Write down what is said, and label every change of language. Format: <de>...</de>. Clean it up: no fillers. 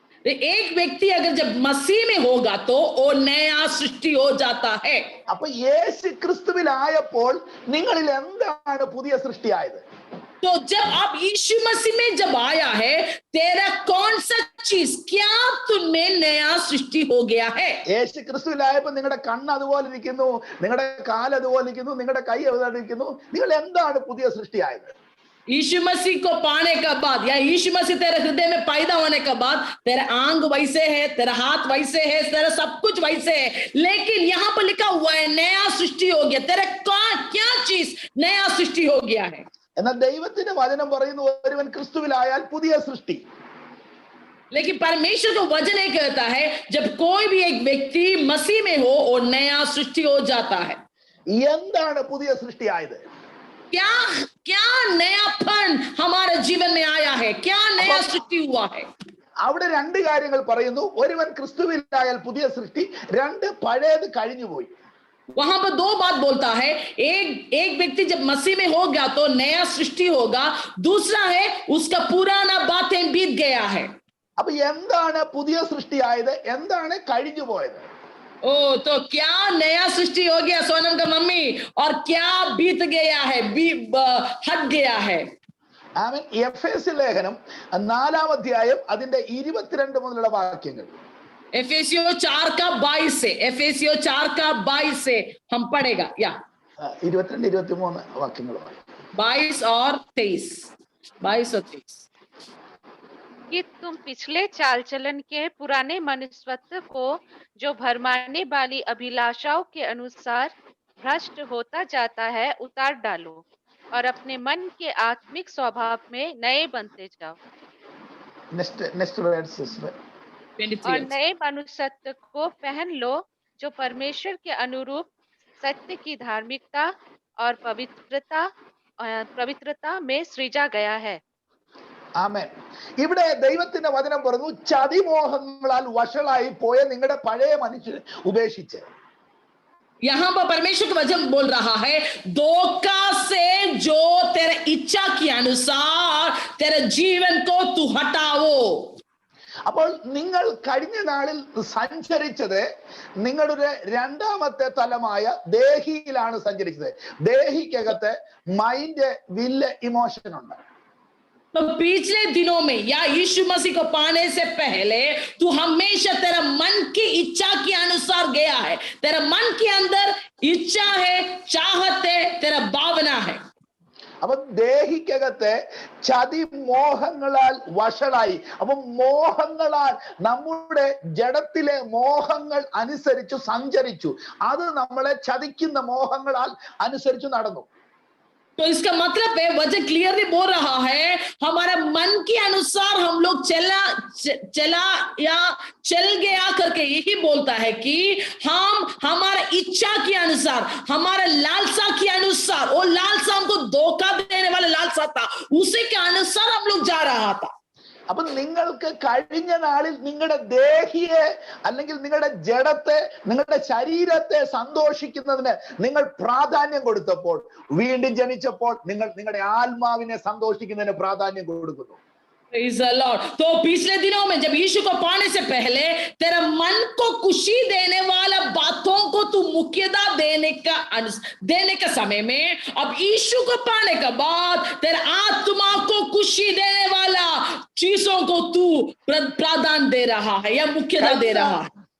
<hi>एक व्यक्ति अगर जब मसीह में होगा तो वो नया सृष्टि हो जाता है.</hi> <ml>അപ്പൊ യേശു ക്രിസ്തുവിലായപ്പോൾ നിങ്ങളിൽ എന്താണ് പുതിയ സൃഷ്ടിയായത്?</ml> <hi>तो जब आप यीशु मसीह में जब आया है, तेरा कौन सा चीज, क्या तुममें नया सृष्टि हो गया है?</hi> <ml>യേശു ക്രിസ്തുവിലായപ്പോ നിങ്ങളുടെ കണ്ണ് അതുപോലെ ഇരിക്കുന്നു, നിങ്ങളുടെ കാല് അതുപോലെ ഇരിക്കുന്നു, നിങ്ങളുടെ കൈ അതുപോലെ ഇരിക്കുന്നു. നിങ്ങൾ എന്താണ് പുതിയ സൃഷ്ടിയായത്?</ml> <hi>यीशु मसीह को पाने के बाद या यीशु मसीह तेरे हृदय में पैदा होने के बाद तेरा आंग वैसे है, तेरा हाथ वैसे है, तेरा सब कुछ वैसे है, लेकिन यहाँ पर लिखा हुआ है नया सृष्टि हो गया. तेरा क्या चीज नया सृष्टि हो गया है?</hi> <ml>എന്നാൽ ദൈവത്തിന്റെ വചനം പറയുന്നു ഒരുവൻ ക്രിസ്തുവിലായാൽ പുതിയ സൃഷ്ടി.</ml> <hi>लेकिन परमेश्वर का वचन ये कहता है जब कोई भी एक व्यक्ति मसीह में हो और नया सृष्टि हो जाता है.</hi> <ml>എന്താണ് പുതിയ സൃഷ്ടിയായത്?</ml> <hi>क्या क्या नयापन हमारे जीवन में आया है? क्या नया सृष्टि हुआ है?</hi> <ml>അവിടെ രണ്ട് കാര്യങ്ങൾ പറയുന്നു. ഒരുവൻ ക്രിസ്തുവിലായാൽ പുതിയ സൃഷ്ടി, രണ്ട് പഴയത് കഴിഞ്ഞുപോയി.</ml> <hi>वहां पर दो बात बोलता है. एक व्यक्ति जब मसीह में हो गया तो नया सृष्टि होगा, दूसरा है उसका पुराना बातें बीत गया है.</hi> <ml>അപ്പൊ എന്താണ് പുതിയ സൃഷ്ടിയായത്, എന്താണ് കഴിഞ്ഞു പോയത്?</ml> <hi>ओ तो क्या नया सृष्टि हो गया सोनम का मम्मी, और क्या बीत गया है, हट गया है?</hi> <ml>ആമേൻ. എഫേസ്യ ലേഖനം 4-ാം അധ്യായം അതിന്റെ 22 മുതലുള്ള വാക്യങ്ങൾ.</ml> <hi>एफेसियो 4:22 से, एफेसियो 4:22 से हम पढ़ेगा या</hi> <ml>22-23 വാക്യങ്ങൾ.</ml> <hi>22 और 23. 22 और 23. कि तुम पिछले चाल चलन के पुराने मनुष्यत्व को जो भरमाने वाली अभिलाषाओं के अनुसार भ्रष्ट होता जाता है उतार डालो और अपने मन के आत्मिक स्वभाव में नए बनते जाओ.</hi> <en>Next word sister.</en> <hi>और नए मनुष्यत्व को पहन लो जो परमेश्वर के अनुरूप सत्य की धार्मिकता और पवित्रता में सृजा गया है.</hi> <ml>ആമേൻ. ഇവിടെ ദൈവത്തിന്റെ വചനം പറഞ്ഞു ചതിമോഹങ്ങളാൽ വഷളായി പോയ നിങ്ങളുടെ പഴയ മനുഷ്യനെ ഉപേക്ഷിച്ച്.</ml> <hi>यहाँ पर परमेश्वर का वचन बोल रहा है धोखा से जो तेरे इच्छा के अनुसार तेरे जीवन को तू हटाओ.</hi> <ml>അപ്പോൾ നിങ്ങൾ കഴിഞ്ഞ നാളിൽ സഞ്ചരിച്ചത് നിങ്ങളുടെ രണ്ടാമത്തെ തലമായ ദേഹിയിലാണ് സഞ്ചരിച്ചത്. ദേഹിക്കകത്ത്</ml> <en>mind, will, emotion</en> <ml>ഉണ്ട്.</ml> <hi>तो पिछले दिनों में या यीशु मसीह को पाने से पहले तू हमेशा तेरा मन की इच्छा के अनुसार गया है. तेरा मन के अंदर इच्छा है, चाहत है, तेरा भावना है.</hi> <ml>അപ്പൊ ദേഹിക്കകത്ത് ചതി മോഹങ്ങളാൽ വഷളായി. അപ്പൊ മോഹങ്ങളാൽ നമ്മുടെ ജഡത്തിലെ മോഹങ്ങൾ അനുസരിച്ചു സഞ്ചരിച്ചു. അത് നമ്മളെ ചതിക്കുന്ന മോഹങ്ങളാൽ അനുസരിച്ചു നടന്നു.</ml> <hi>तो इसका मतलब है वचन क्लियरली बोल रहा है हमारे मन के अनुसार हम लोग चला या चल गया करके यही बोलता है कि हम हमारे इच्छा के अनुसार, हमारे लालसा के अनुसार, वो लालसा हमको धोखा देने वाला लालसा था, उसी के अनुसार हम लोग जा रहा था.</hi> <ml>അപ്പൊ നിങ്ങൾക്ക് കഴിഞ്ഞ നാളിൽ നിങ്ങളുടെ ദേഹിയെ അല്ലെങ്കിൽ നിങ്ങളുടെ ജഡത്തെ, നിങ്ങളുടെ ശരീരത്തെ സന്തോഷിക്കുന്നതിന് നിങ്ങൾ പ്രാധാന്യം കൊടുത്തപ്പോൾ, വീണ്ടും ജനിച്ചപ്പോൾ നിങ്ങൾ നിങ്ങളുടെ ആത്മാവിനെ സന്തോഷിക്കുന്നതിന് പ്രാധാന്യം കൊടുക്കുന്നു.</ml> <en>Praise the Lord.</en> <hi>तो पिछले दिनों में जब यीशु को पाने से पहले तेरा मन को खुशी देने वाला बातों को तू मुख्यता देने का समय में, अब यीशु को पाने के बाद तेरा आत्मा को खुशी देने वाला चीजों को तू प्राधान्य दे रहा है या मुख्यता दे रहा है.</hi>